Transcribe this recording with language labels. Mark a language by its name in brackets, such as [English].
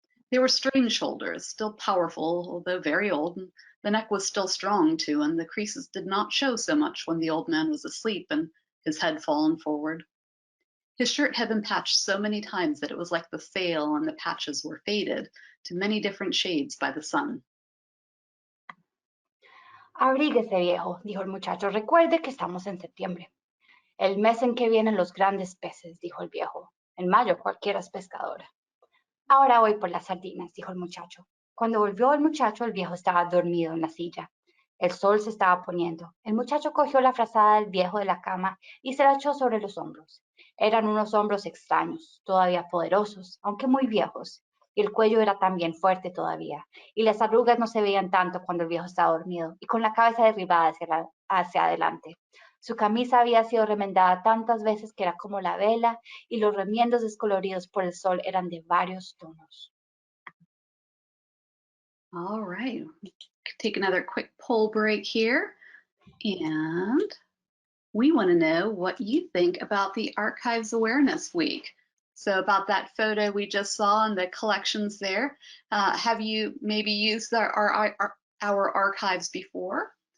[English] They were strange shoulders, still powerful, although very old, and the neck was still strong, too, and the creases did not show so much when the old man was asleep and his head fallen forward. His shirt had been patched so many times that it was like the sail and the patches were faded to many different shades by the sun. [Spanish] Abríguese, viejo, dijo el muchacho. Recuerde que estamos en septiembre. El mes en que vienen los grandes peces, dijo el viejo. En mayo cualquiera es pescador. Ahora voy por las sardinas, dijo el muchacho. Cuando volvió el muchacho, el viejo estaba dormido en la silla. El sol se estaba poniendo. El muchacho cogió la frazada del viejo de la cama y se la echó sobre los hombros. Eran unos hombros extraños, todavía poderosos, aunque muy viejos, y el cuello era también fuerte todavía, y las arrugas no se veían tanto cuando el viejo estaba dormido y con la cabeza derribada hacia adelante. Su camisa había sido remendada tantas veces que era como la vela, y los remiendos descoloridos por el sol eran de varios tonos. [English] All right, take another quick poll break here. And we want to know what you think about the Archives Awareness Week. So about that photo we just saw and the collections there, have you maybe used our archives before?